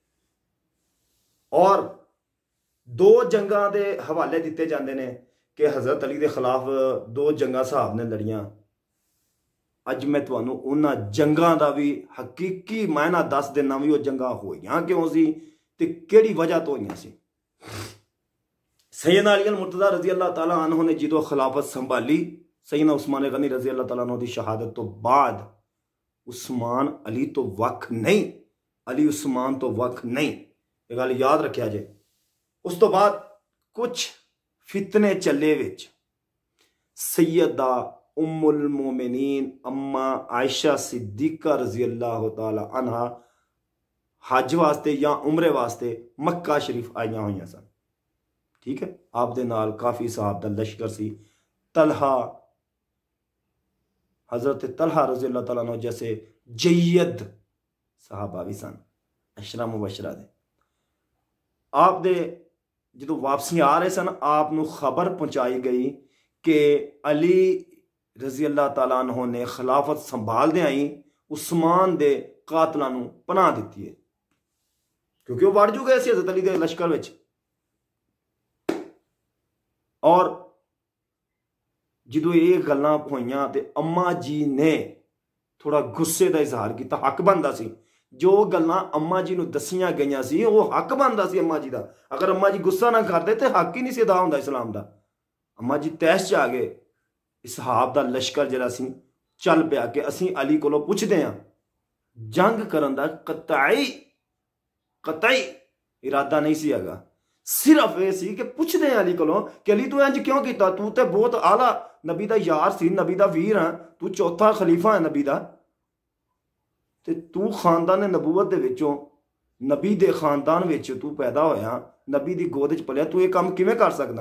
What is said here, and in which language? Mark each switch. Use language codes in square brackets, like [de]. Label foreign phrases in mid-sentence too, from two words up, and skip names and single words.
[pa] ਔਰ ਦੋ ਜੰਗਾਂ ਦੇ ਹਵਾਲੇ ਦਿਤੇ ਜਾਂਦੇ ਨੇ ਕਿ ਹਜ਼ਰਤ ਅਲੀ ਦੇ ਖ਼ਿਲਾਫ਼ 2 ਜੰਗਾਂ ਸਹਾਬ ਨੇ ਲੜੀਆਂ। ਅਜ ਮੈਂ ਤੁਹਾਨੂੰ ਉਨ੍ਹਾਂ ਜੰਗਾਂ ਦਾ ਭੀ ਹਕੀਕੀ ਮਾਇਨਾ ਦੱਸ ਦੇਣਾ ਭੀ, ਵੋ ਜੰਗਾਂ ਹੋਈਆਂ ਕਿਉਂ ਸੀ ਤੇ ਕਿਹੜੀ ਵਜ੍ਹਾ ਤੋਂ ਹੋਈਆਂ ਸੀ। ਸੈਯਦਨਾ ਅਲੀ ਅਲ ਮੁਰਤਜ਼ਾ ਰਜ਼ੀ ਅੱਲਾਹ ਤਾਲਾ ਅਨਹੁ ਨੇ ਜਦੋਂ ਖ਼ਿਲਾਫ਼ਤ ਸੰਭਾਲੀ, ਸੈਯਦਨਾ ਉਸਮਾਨ ਗ਼ਨੀ ਰਜ਼ੀ ਅੱਲਾਹ ਤਾਲਾ ਅਨਹੁ ਦੀ ਸ਼ਹਾਦਤ ਤੋਂ ਬਾਅਦ, ਉਸਮਾਨ ਅਲੀ ਤੋਂ ਵੱਖ ਨਹੀਂ, ਅਲੀ ਉਸਮਾਨ ਤੋਂ ਵੱਖ ਨਹੀਂ, ਯੇ ਗੱਲ ਯਾਦ ਰੱਖਿਆ ਜੇ। ਉਸ ਤੋਂ ਬਾਅਦ ਕੁਝ ਫ਼ਿਤਨੇ ਚੱਲੇ ਵਿਚ ਸੈਯਦਾ ਉਮੁੱਲ ਮੋਮਿਨੀਨ ਅੰਮਾ ਆਇਸ਼ਾ ਸਿੱਦੀਕ਼ਾ ਰਜ਼ੀ ਅੱਲਾਹ ਤਾਲਾ ਅਨਹਾ ਹੱਜ ਵਾਸਤੇ ਯਾ ਉਮਰੇ ਵਾਸਤੇ ਮੱਕਾ ਸ਼ਰੀਫ਼ ਆਈਆਂ ਹੋਈ ਸਨ। [hi] ठीक है। [pa] ਆਪ ਦੇ ਨਾਲ ਕਾਫ਼ੀ ਸਹਾਬ ਦਾ ਲਸ਼ਕਰ ਸੀ। ਤਲਹਾ, ਹਜ਼ਰਤ ਤਲਹਾ ਰਜ਼ੀ ਅੱਲਾਹ ਤਾਲਾ ਅਨਹੁ ਜੈਸੇ ਜੱਯਦ ਸਹਾਬਾ ਭੀ ਸਨ, ਅਸ਼ਰਾ ਮੁਬਸ਼ਰਾ ਦੇ। ਆਪ ਦੇ ਜੋ ਵਾਪਸੀ ਆ ਰਹੇ ਸਨ, ਆਪ ਨੂੰ ਖ਼ਬਰ ਪਹੁੰਚਾਈ ਗਈ ਕਿ ਅਲੀ ਰਜ਼ੀ ਅੱਲਾਹ ਤਾਲਾ ਅਨਹੁ ਨੇ ਖ਼ਿਲਾਫ਼ਤ ਸੰਭਾਲ ਦੇ ਆਈ ਉਸਮਾਨ ਦੇ ਕਾਤਲਾਂ ਨੂੰ ਪਨਾਹ ਦਿੱਤੀ ਹੈ, ਕਿਉਂਕਿ ਵੋ ਵੜ ਚੁੱਕੇ ਸੀ ਹਜ਼ਰਤ ਅਲੀ ਦੇ ਲਸ਼ਕਰ ਵਿਚ। ਔਰ ਜੋ ਯੇ ਗੱਲਾਂ ਹੋਈਆਂ ਤੇ ਅੰਮਾ ਜੀ ਨੇ ਥੋੜ੍ਹਾ ਗੁੱਸੇ ਕਾ ਇਜ਼ਹਾਰ ਕੀਆ। ਹੱਕ ਬਣਤਾ ਸੀ, ਜੋ ਗੱਲਾਂ ਅੰਮਾ ਜੀ ਨੂੰ ਦੱਸੀਆਂ ਗਈਆਂ ਸੀ ਵੋ ਹੱਕ ਬਣਤਾ ਸੀ ਅੰਮਾ ਜੀ ਕਾ। ਅਗਰ ਅੰਮਾ ਜੀ ਗੁੱਸਾ ਨਾ ਕਰਤੇ ਤੋ ਹੱਕ ਹੀ ਨਹੀਂ ਸੀ ਅਦਾ ਹੁੰਦਾ ਇਸਲਾਮ ਕਾ। ਅੰਮਾ ਜੀ ਤੈਸ਼ ਚ ਆ ਗਏ। ਇਸਹਾਬ ਦਾ ਲਸ਼ਕਰ ਜਿਹੜਾ ਸੀ ਚੱਲ ਪਿਆ ਕਿ ਅਸੀਂ ਅਲੀ ਕੋਲੋਂ ਪੁੱਛਦੇ ਹਾਂ। ਜੰਗ ਕਰਨ ਦਾ ਕਤਈ ਇਰਾਦਾ ਨਹੀਂ ਸੀ ਹੈਗਾ, ਸਿਰਫ਼ ਯੇ ਸੀ ਕਿ ਪੁੱਛਦੇ ਹੈਂ ਅਲੀ ਕੋਲੋਂ ਕਿ ਅਲੀ ਤੂੰ ਇੰਜ ਕਿਉਂ ਕੀਤਾ, ਤੂੰ ਤੇ ਬਹੁਤ ਆਲਾ ਨਬੀ ਦਾ ਯਾਰ ਸੀ, ਨਬੀ ਦਾ ਵੀਰ ਹੈ, ਤੂੰ ਚੌਥਾ ਖ਼ਲੀਫ਼ਾ ਹੈ ਨਬੀ ਦਾ, ਤੇ ਤੂੰ ਖ਼ਾਨਦਾਨ ਨਬੂਵਤ ਦੇ ਵਿਚੋਂ ਨਬੀ ਦੇ ਖ਼ਾਨਦਾਨ ਵਿਚ ਤੂੰ ਪੈਦਾ ਹੋਇਆ, ਨਬੀ ਦੀ ਗੋਦ ਚ ਪਲਿਆ, ਤੂੰ ਯੇ ਕਾਮ ਕਿਵੇਂ ਕਰ ਸਕਦਾ?